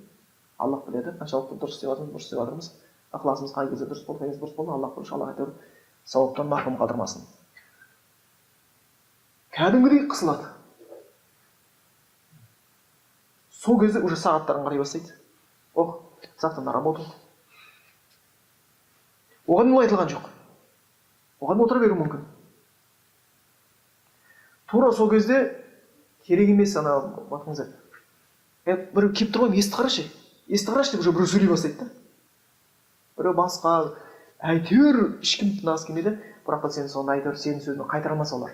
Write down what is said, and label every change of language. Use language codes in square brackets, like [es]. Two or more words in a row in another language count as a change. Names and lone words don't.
[kk] Аллах біледі, қаншалықты дұрыс істеп жатырмыз, дұрыс істеп жатырмыз. Ықыласымыз қай кезде дұрыс болды, қай кезде дұрыс болды, Аллах біледі, Аллах әйтеуір сауаптан махрұм қалдырмасын. Кәдімгідей қысылады. Сол кезде уже сағаттарын қарай бастайды. [ru] Ох, завтра на работу. [kk] Оған не айтылған жоқ. Оған отыра беру мүмкін. Тура сол кезде керек емес ана батыңыздар. Бір кеп тұр ғой, есті қарашы деп уже біреу сөйлей бастайды да. Біреу басқа, әйтеуір ешкім тыңдағысы келмейді, бірақ та сен соны әйтеуір сенің сөзін қайтара алмаса олар.